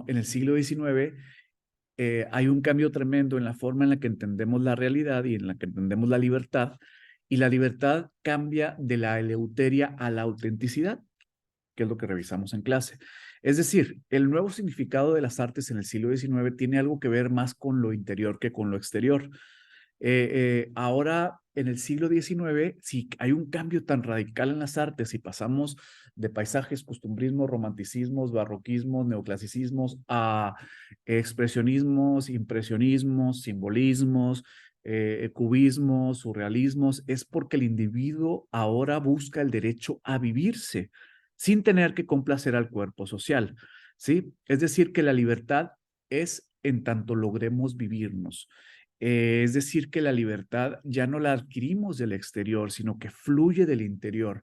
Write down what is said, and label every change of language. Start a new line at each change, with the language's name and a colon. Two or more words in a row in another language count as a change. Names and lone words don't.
Spanish: En el siglo XIX hay un cambio tremendo en la forma en la que entendemos la realidad y en la que entendemos la libertad, y la libertad cambia de la eleuteria a la autenticidad, que es lo que revisamos en clase. Es decir, el nuevo significado de las artes en el siglo XIX tiene algo que ver más con lo interior que con lo exterior. Ahora, en el siglo XIX, si hay un cambio tan radical en las artes y pasamos de paisajes, costumbrismos, romanticismos, barroquismos, neoclasicismos a expresionismos, impresionismos, simbolismos, cubismos, surrealismos, es porque el individuo ahora busca el derecho a vivirse sin tener que complacer al cuerpo social, ¿sí? Es decir, que la libertad es en tanto logremos vivirnos. Es decir, que la libertad ya no la adquirimos del exterior, sino que fluye del interior.